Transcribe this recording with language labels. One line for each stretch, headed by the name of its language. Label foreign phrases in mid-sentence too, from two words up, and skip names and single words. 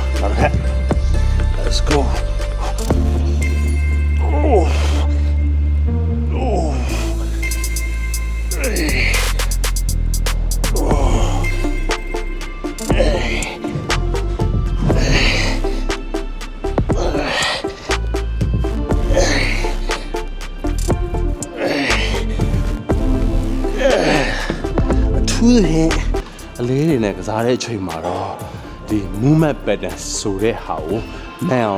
English: Maar let's go. Oh. Oh. Hey. Oh. Hey.
Dutch: Toen hij alleen in de
Burmese: ချိန်မှာတော့ဒီ
English: movement pattern
Burmese: ဆိုတဲ့ဟာကိုနိုင်အောင်